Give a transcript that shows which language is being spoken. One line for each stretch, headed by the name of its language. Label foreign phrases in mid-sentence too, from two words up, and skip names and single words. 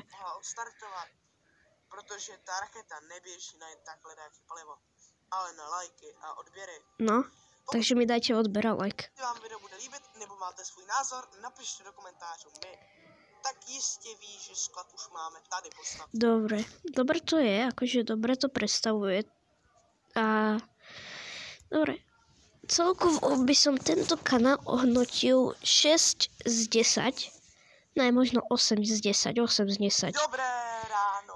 Czech: mohla odstartovat, protože ta raketa neběží na jen takhle nějaké palivo, ale na lajky a odběry.
Slovak: No, takže mi dajte odber a like.
Czech: Pokud vám video bude líbit, nebo máte svůj názor, napište do komentářů my. Tak jistě ví, že sklad už máme tady postavený.
Slovak: Dobre to je, akože dobre to predstavuje. A dobre, celkovo by som tento kanál ohodnotil 6 z 10. Ne, možno 8 z 10, 8 z 10. Dobré ráno.